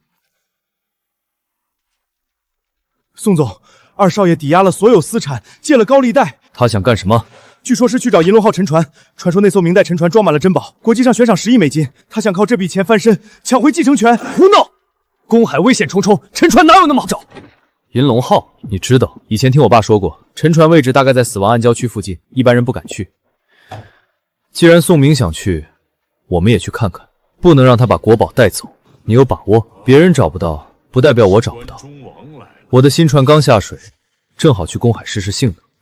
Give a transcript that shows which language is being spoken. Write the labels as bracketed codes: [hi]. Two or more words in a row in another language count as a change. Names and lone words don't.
[zh] 宋總，二少爺抵押了所有私產，借了高利貸。他想幹什麼？據說是去找銀龍號沉船，傳說那艘明代沉船裝滿了珍寶，國際上懸賞10億美金，他想靠這筆錢翻身，搶回繼承權。胡鬧！公海危險重重，沉船哪有那麼好找？銀龍號，你知道，以前聽我爸說過，沉船位置大概在死亡暗礁區附近，一般人不敢去。既然宋明想去，我們也去看看，不能讓他把国寶带走。你有把握？別人找不到，不代表我找不到。我的新船剛下水，正好去公海試試性能。